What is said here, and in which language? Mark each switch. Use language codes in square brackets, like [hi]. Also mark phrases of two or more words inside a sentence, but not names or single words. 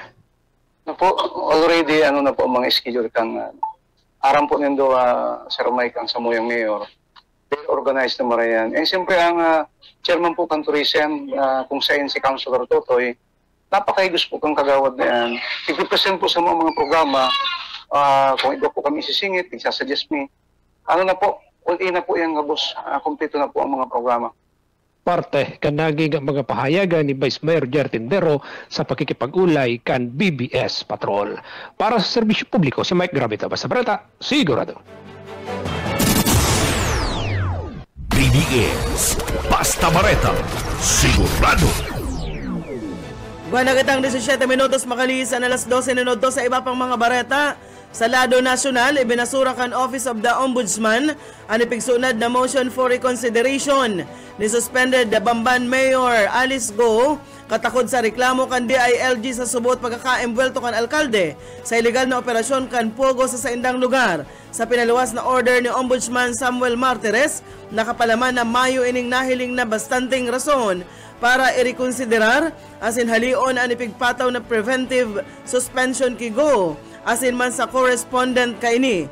[bik] Na po, already na po ang mga schedule kang aram po nindo Sir Mike ang Samuyang Mayor. Organized na marayan. Eh siyempre ang chairman po kang tourism kung saan si Councilor Totoy, napakaigos po kang kagawad na yan. I-present po sa mga programa, kung iba po kami isisingit, i-suggest me. [tl] Ano na po, all-in na po yung boss, kompleto na po ang mga programa. [bik] Parte kanaging mga pahayagan ni Vice Mayor Jerry Tendero sa pakikipag-ulay kan BBS Patrol. Para sa serbisyo publiko, si Mike Gravito, basta barata, sigurado. BBS Basta Bareta, sigurado. Buwan na kitang 17 minutos makaliis na alas 12 minuto sa iba pang mga bareta. Sa lado nasyonal, ibinasura kan Office of the Ombudsman ang ipigsunad na [en] motion for reconsideration [bik] ni suspended Bamban Mayor Alice Go katakod sa reklamo kan DILG sa subot pagkakaembwelto kan alkalde sa ilegal na operasyon kan Pogo sa saindang lugar. Sa pinaluwas na order ni Ombudsman Samuel Martires, nakapalaman na Mayo ining nahiling na bastanteng rason para i-reconsiderar asin halion ang ipigpataw na [en] preventive suspension [bik] ki Go asin man sa correspondent kaini.